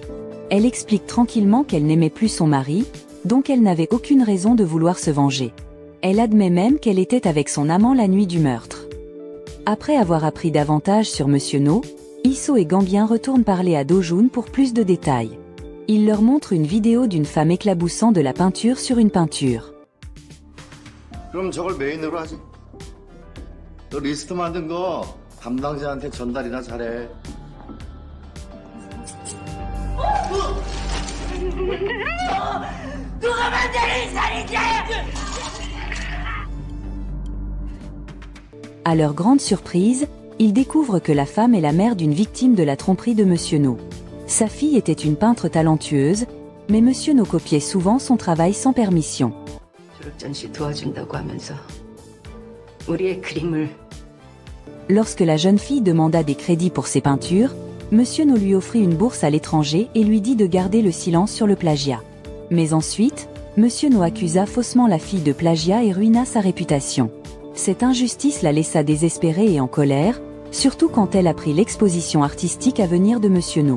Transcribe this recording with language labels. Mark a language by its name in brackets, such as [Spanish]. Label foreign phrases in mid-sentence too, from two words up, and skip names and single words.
[French] Elle explique tranquillement qu'elle n'aimait plus son mari, donc elle n'avait aucune raison de vouloir se venger. Elle admet même qu'elle était avec son amant la nuit du meurtre. Après avoir appris davantage sur Monsieur No, Isso et Gangyan retournent parler à Do-joon pour plus de détails. Il leur montre une vidéo d'une femme éclaboussant de la peinture sur une peinture. [Korean] 그럼 저걸 메인으로 하지. 너 리스트 만든 거 담당자한테 전달이나 잘해. 누가 만드는 살인자야! [French] À leur grande surprise, ils découvrent que la femme est la mère d'une victime de la tromperie de Monsieur No. Sa fille était une peintre talentueuse, mais Monsieur No copiait souvent son travail sans permission. [Korean] 졸업전시 도와준다고 하면서 우리의 그림을. [French] Lorsque la jeune fille demanda des crédits pour ses peintures, Monsieur No lui offrit une bourse à l'étranger et lui dit de garder le silence sur le plagiat. Mais ensuite, Monsieur No accusa faussement la fille de plagiat et ruina sa réputation. Cette injustice la laissa désespérée et en colère, surtout quand elle apprit l'exposition artistique à venir de Monsieur No.